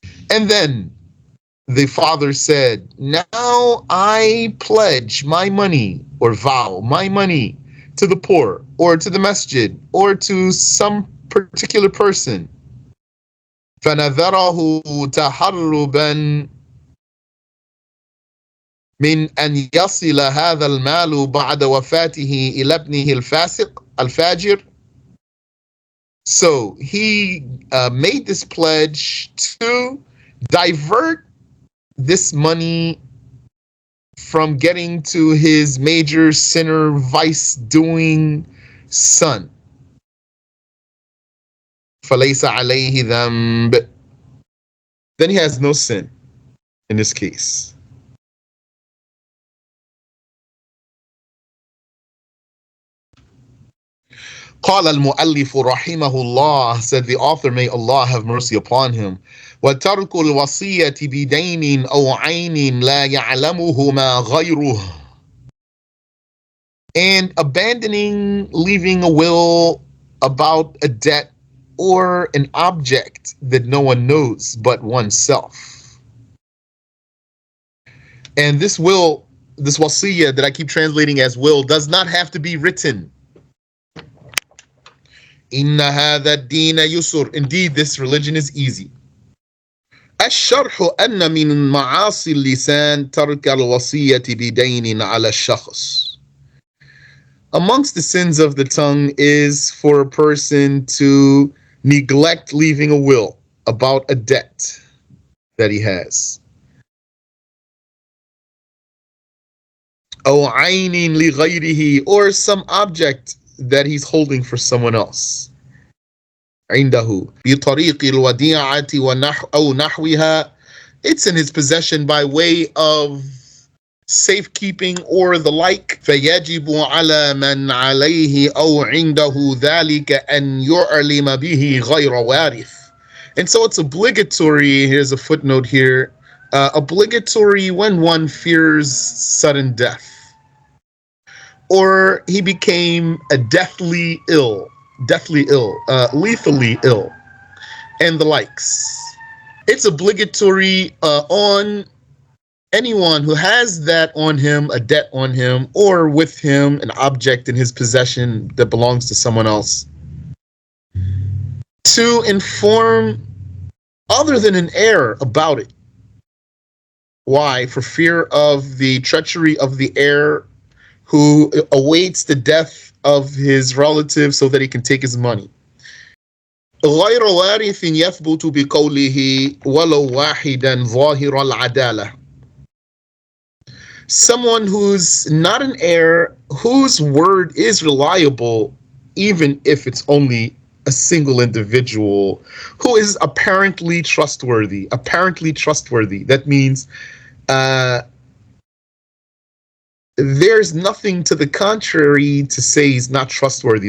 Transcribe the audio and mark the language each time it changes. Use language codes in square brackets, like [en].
[en] And then the father said, now I pledge my money or vow my money to the poor or to the masjid or to some particular person. [ar] فَنَذَرَهُ تَحَرُّبًا من أن يصل هذا المال بعد وفاته إلى ابنه الفاسق الفاجر. [en] So he made this pledge to divert this money from getting to his major sinner, vice doing son. [ar] فَلَيْسَ عَلَيْهِ ذَنْبٌ. [en] Then he has no sin in this case. [ar] قال المؤلف رحمه الله, [en] said the author, may Allah have mercy upon him, [ar] وترك الوصية بدين أو عين لا يعلمهما غيره. [en] And abandoning, leaving a will about a debt or an object that no one knows but oneself. And this will, this wasiyah that I keep translating as will, does not have to be written. [ar] إن هذا الدين يسر. [en] Indeed, this religion is easy. [ar] الشرح أن من معاصي اللسان ترك الوصية بدين على الشخص. [en] Amongst the sins of the tongue is for a person to neglect leaving a will about a debt that he has. [ar] أو عين لغيره, [en] or some object that he's holding for someone else. [ar] عنده بطريق الوديعة أو نحوها. [en] It's in his possession by way of safekeeping or the like. [ar] فيجب على من عليه أو عنده ذلك أن يعلم به غير وارث. [en] And so it's obligatory. Here's a footnote here. Obligatory when one fears sudden death, or he became a deathly ill, lethally ill, and the likes. It's obligatory on anyone who has that on him, a debt on him, or with him, an object in his possession that belongs to someone else, to inform other than an heir about it. Why? For fear of the treachery of the heir who awaits the death of his relative so that he can take his money. [ar] غير وارث يثبت بقوله ولو واحدا ظاهر العدالة. [en] Someone who's not an heir, whose word is reliable, even if it's only a single individual who is apparently trustworthy. Apparently trustworthy. That means there's nothing to the contrary to say he's not trustworthy.